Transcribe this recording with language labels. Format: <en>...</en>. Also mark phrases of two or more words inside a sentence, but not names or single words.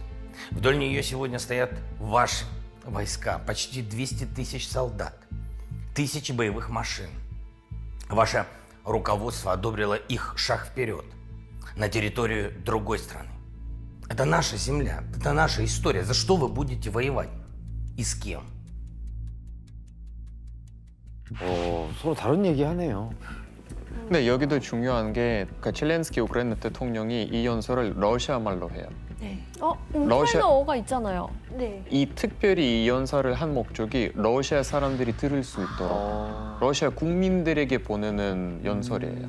<ru>Вдоль нее сегодня стоят ваши войска, почти 200 тысяч солдат, тысячи боевых машин. Ваше руководство одобрило их шаг вперед на территорию другой страны. Это наша земля, это наша история. За что вы будете воевать? И с кем?</ru> <ko>서로 다른 얘기 하네요. 근데 여기도 중요한 게 그러니까 젤렌스키 우크라이나 대통령이 이 연설을 러시아 말로 해요. 네. 우크라이나어가 있잖아요. 네. 이 특별히 이 연설을 한 목적이 러시아 사람들이 들을 수 있도록 러시아 국민들에게 보내는 연설이에요.</ko>